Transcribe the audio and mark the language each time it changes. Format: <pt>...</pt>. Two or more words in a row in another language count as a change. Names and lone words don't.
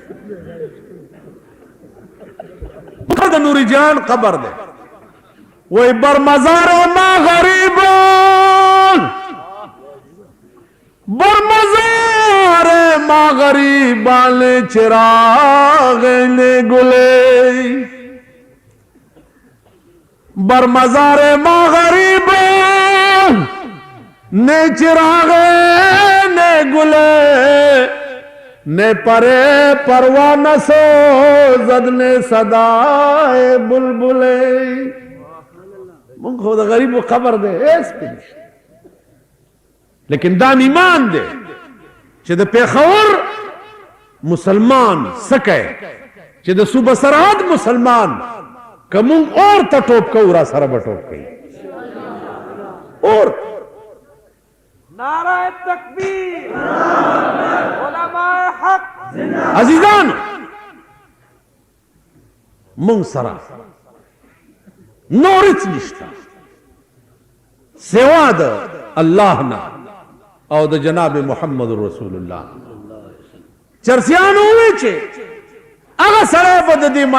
<ps>د نوري جان قبر دی وای</ps> <fa>بر مزار ما غریبان بر مزار ما غریبان چراغ نے گلے بر مزار ما غریبان نے چراغ نے گلے نے پرے پروانہ سو زد نے صدائے بلبلے</fa> <ps>مونږ خو د غریبو قبر دی هېڅ پې نشته لیکن دا ایمان دی چې د پېښور مسلمان څه کوي چې د صوبه سرحد مسلمان که مونږ اور ته ټوپ کوو را سره به ټوپ کوي اور</ps> <ur>نعرہ تکبیر علماء حق</ur> <ps>عزیزانو مونږ سره نور هیڅ نشته سوا د الله نه او د جناب محمد رسول الله چرسیانو وی چې هغه سره په د دې</ps>